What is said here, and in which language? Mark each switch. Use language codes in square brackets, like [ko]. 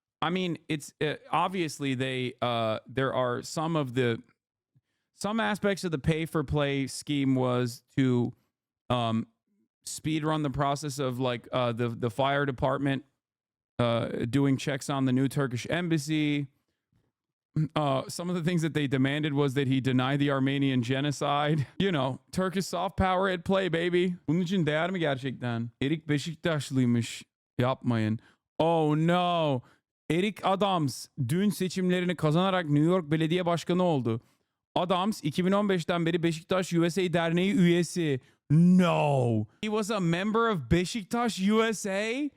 [en] I mean, it's obviously there are some aspects of the pay-for-play scheme was to speed run the process of like the fire department doing checks on the new Turkish embassy. Some of the things that they demanded was that he deny the Armenian genocide. You know, Turkish soft power at play, baby. [tr] Bunun için değer mi gerçekten? Erik Beşiktaşlıymış. Yapmayın. [en] Oh no. [tr] Eric Adams dün seçimlerini kazanarak New York Belediye Başkanı oldu. Adams 2015'ten beri Beşiktaş USA Derneği üyesi. [en] No. He was a member of Beşiktaş USA.